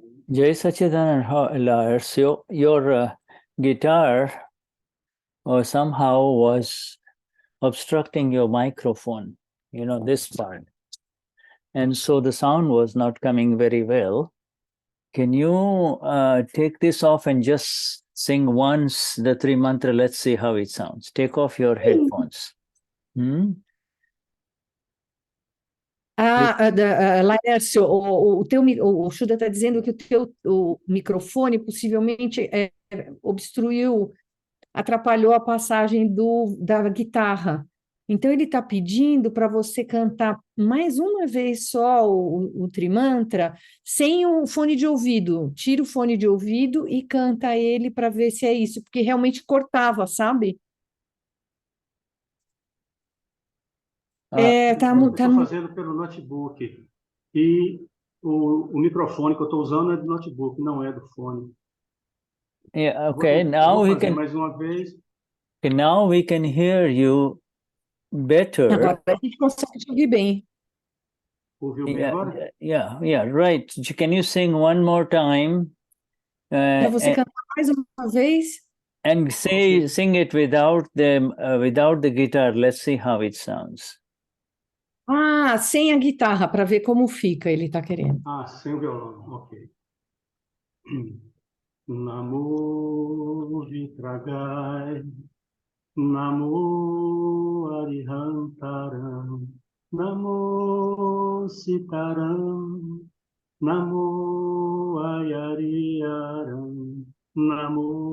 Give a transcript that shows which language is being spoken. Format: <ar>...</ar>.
<en>Jai Sachidanand, so your guitar somehow was obstructing your microphone, this part. And so the sound was not coming very well. Can you take this off and just sing once the 3 mantra? Let's see how it sounds. Take off your headphones.</en> <pt>Laércio, o Shuddha está dizendo que o microfone possivelmente obstruiu, atrapalhou a passagem da guitarra. Então, ele está pedindo para você cantar mais uma vez só o Trimantra, sem o fone de ouvido. Tira o fone de ouvido e canta ele para ver se é isso, porque realmente cortava, sabe? Tá, Eu tá, estou fazendo pelo notebook. E o microfone que eu estou usando é do notebook, não é do fone.</pt> <en>Yeah,</en> <pt>Eu</pt> <en>okay.</en> <pt>vou fazer mais uma vez.</pt> <en>Now we can hear you better.</en> <pt>agora a gente consegue te ouvir bem. Ouviu bem agora?</pt> <en>Yeah, right. Can you sing one more time?</en> <pt>Para você</pt> <en>And,</en> <pt>cantar mais uma vez.</pt> <en>and sing it without the guitar. Let's see how it sounds.</en> <pt>Ah, sem a guitarra, para ver como fica, ele está querendo. Ah, sem o violão, ok.</pt> <pra>Namo Vitragai, Namo Arihantaram, Namo Sitaram, Namo Ayariyaram, Namo</pra>